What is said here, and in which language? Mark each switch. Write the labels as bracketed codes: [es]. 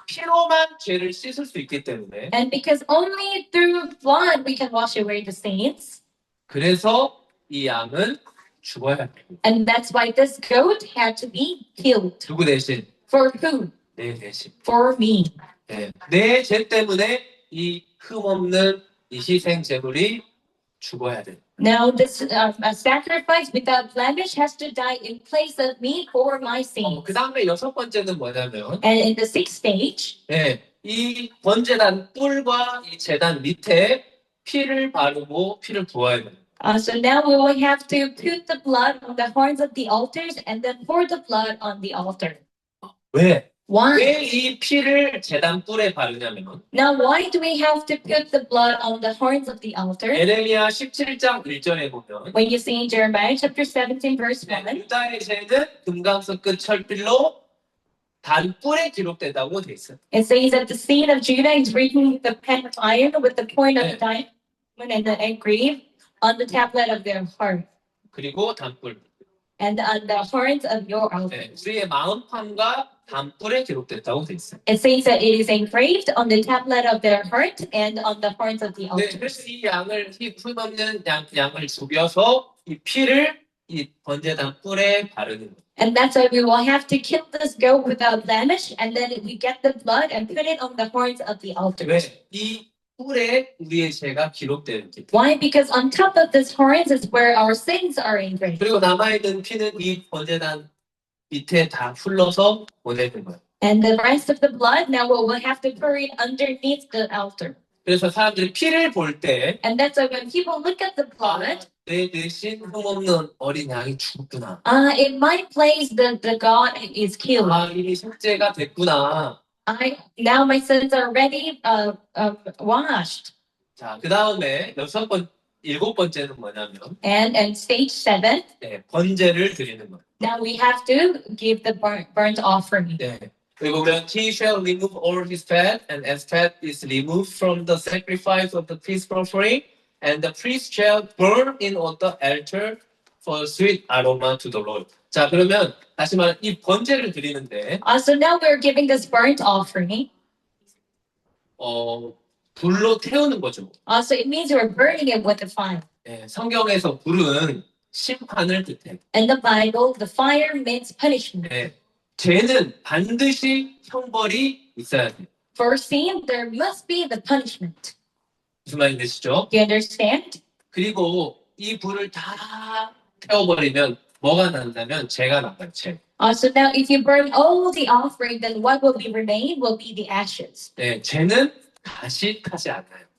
[ko] 피로만 죄를 씻을 수 있기 때문에 [en] And because only through blood we can wash away the sins. [ko] 그래서 이 양은 죽어야 합니다. [en] And that's why this goat had to be killed. [ko] 누구 대신? [en] For who? [ko] 내 대신. [en] For me. [ko] 네. 내 죄 때문에 이 흠없는 이 희생 제물이 죽어야 돼. [en] Now this a sacrifice without blemish has to die in place of me for my sins. [ko] 그 다음에 여섯 번째는 뭐냐면 [en] And in the sixth stage, [ko] 네, 이 번제단 뿔과 이 제단 밑에 피를 바르고 피를 부어야 돼. [en] so now we will have to put the blood on the horns of the altars and then pour the blood on the altar. [ko] 왜? [en] Why? [ko] 왜 이 피를 제단 뿔에 바르냐면 [en] Now, why do we have to put the blood on the horns of the altar? [ko] 에레미야 17장 1절에 보면 [en] When you see in Jeremiah chapter 17, verse 1, [ko] 유다의 죄는 금강석 끝 철필로 단 뿔에 기록된다고 돼 있어요. [en] it says that the sin of Judah is written with the pen of iron with the point of the diamond and the engraved on the tablet of their heart [ko] 그리고 단뿔. [en] and on the horns of your altar. [ko] 네, 우리의 마음판과 단뿔에 기록됐다고 돼 있어요. [en] It says that it is engraved on the tablet of their heart and on the horns of the [ko] 네, [en] altar. [ko] 그래서 이 양을 이 흠없는 양을 죽여서 이 피를 이 번제단 뿔에 바르는 거예요. [en] And that's why we will have to kill this goat without blemish, and then we get the blood and put it on the horns of the altar. [ko] 왜? 이 뿔에 우리의 죄가 기록되어 있기 때문에. [en] Why? Because on top of this horns is where our sins are engraved. [ko] 그리고 남아있는 피는 이 번제단 밑에 다 흘러서 보내는 거예요. [en] And the rest of the blood, now we'll have to pour it underneath the altar. [ko] 그래서 사람들이 피를 볼 때 [en] And that's why when people look at the blood, [ko] 내 대신 흠없는 어린 양이 죽구나. [en] it might place the God is killed. [ko] 이미 속죄가 됐구나. [en] Now my sins are already washed. [ko] 자, 그 다음에 일곱 번째는 뭐냐면 [en] And stage 7, [ko] 네, 번제를 드리는 거예요. [en] now we have to give the burnt offering. [ko] 네. 여기 보면 [en] he shall remove all his fat, and as fat is removed from the sacrifice of the peace offering, and the priest shall burn in on the altar for sweet aroma to the Lord. [ko] 자, 그러면 다시 말해 이 번제를 드리는데 [en] So now we're giving this burnt offering. [ko] 불로 태우는 거죠. [en] So it means we're burning it with the fire. [ko] 네, 성경에서 불은 심판을 뜻해. [en] In the Bible, the fire means punishment. [ko] 네, 죄는 반드시 형벌이 있어야 돼. [en] For sin, there must be the punishment. [ko] 무슨 말인지 되시죠? [en] Do you understand? [ko] 그리고 이 불을 다 태워버리면 뭐가 난다면 죄가 나요. 죄. [en] So now if you burn all the offering, then what will be remain will be the ashes. [ko] 네, 죄는 다시 타지 않아요.